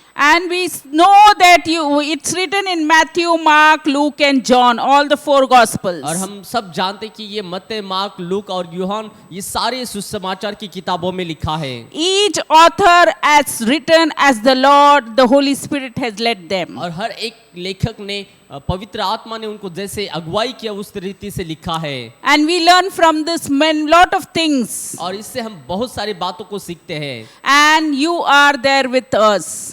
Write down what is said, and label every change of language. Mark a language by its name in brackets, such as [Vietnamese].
[English] And we know that it's written in Matthew, Mark, Luke and John, all the four Gospels. [Hindi] और हम सब जानते कि ये मत्ते, मार्क, लूक और यूहन्ना ये सारे सुसमाचार की किताबों में लिखा है। [English] Each author has written as the Lord, the Holy Spirit has led them. [Hindi] और हर एक लेखक ने पवित्र आत्मा ने उनको जैसे अगुवाई किया उस रीति से लिखा है। [English] And we learn from this lot of things. [Hindi] और इससे हम बहुत सारी बातों को सीखते हैं। [English] And you are there with us.